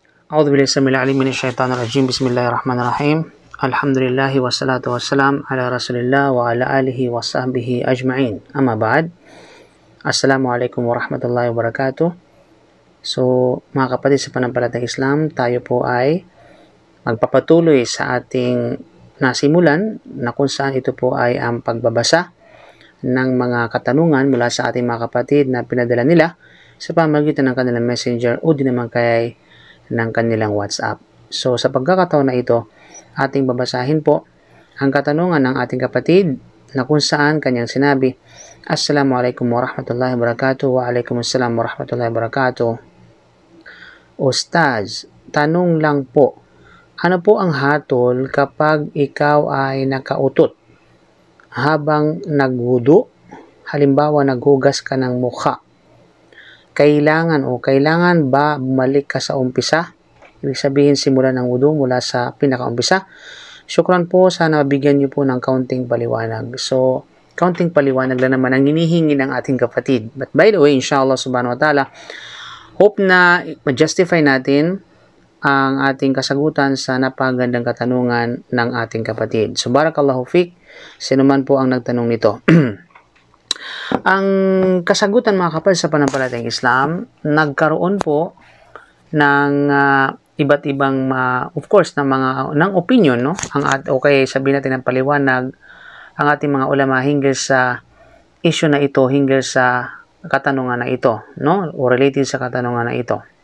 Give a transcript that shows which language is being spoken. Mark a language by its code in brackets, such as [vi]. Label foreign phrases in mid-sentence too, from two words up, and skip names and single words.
[ar] أعوذ بالله السميع العليم من الشيطان الرجيم. بسم الله الرحمن الرحيم. الحمد لله والصلاة والسلام على رسول الله وعلى آله وصحبه أجمعين. أما بعد, السلام عليكم ورحمة الله وبركاته. [tl] So, mga kapatid sa panampalatayang Islam, tayo po ay magpapatuloy sa ating nasimulan na kung saan ito po ay ang pagbabasa ng mga katanungan mula sa ating mga kapatid na pinadala nila sa pamamagitan ng kanilang messenger o di naman kaya ng kanilang WhatsApp. So, sa pagkakataon na ito, ating babasahin po ang katanungan ng ating kapatid na kung saan kanyang sinabi, [ar] السلام عليكم ورحمة الله وبركاته. وعليكم السلام ورحمة الله وبركاته. [tl] Ustaz, tanong lang po, ano po ang hatol kapag ikaw ay nakautot habang nagwudu? Halimbawa, naghugas ka ng mukha. Kailangan ba bumalik ka sa umpisa? Ibig sabihin, simulan ng wudu mula sa pinakaumpisa. Syukran po, sana mabigyan niyo po ng kaunting paliwanag. So, kaunting paliwanag lang naman ang hinihingi ng ating kapatid. [en] But by the way, [ar] إن شاء الله سبحانه وتعالى, [tl] hope na ma-justify natin ang ating kasagutan sa napakagandang katanungan ng ating kapatid. So, [ar] بارك الله فيك, [tl] sino man po ang nagtanong nito. Ang kasagutan, mga kapatid, sa panampalatayang Islam, nagkaroon po ng iba't ibang [en] of course [tl] ng opinion, no, okay, sabihin natin ng paliwanag ang ating mga ulama hinggil sa issue na ito, hinggil sa katanungan na ito, no, o related sa katanungan na ito.